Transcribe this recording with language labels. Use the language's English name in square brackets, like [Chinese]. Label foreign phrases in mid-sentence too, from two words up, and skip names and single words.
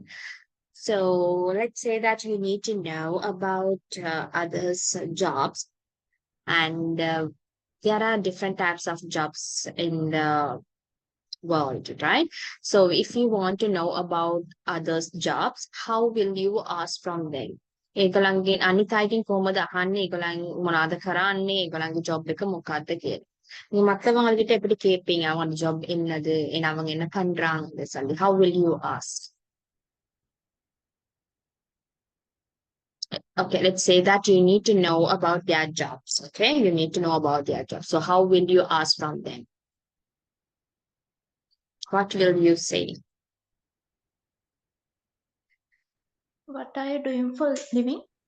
[English] So let's say that you need to know about others' jobs, and there are different types of jobs in the world, right? So if you want to know about others' jobs, how will you ask from them? [Sinhala] ඒගොල්ලන්ගේ අනිත් අයගෙන් කොහොමද අහන්නේ ඒගොල්ලන් මොනවද කරන්නේ ඒගොල්ලන්ගේ ජොබ් එක මොකක්ද කියලා. [Tamil] நீ மத்தவங்ககிட்ட எப்படி கேட்பீங்க அவங்க ஜாப் என்னது அவங்க என்ன பண்றாங்க சொல்லி [English] how will you ask? Okay, let's say that you need to know about their jobs. Okay, you need to know about their jobs. So how will you ask from them? What will you say? What are you doing for living?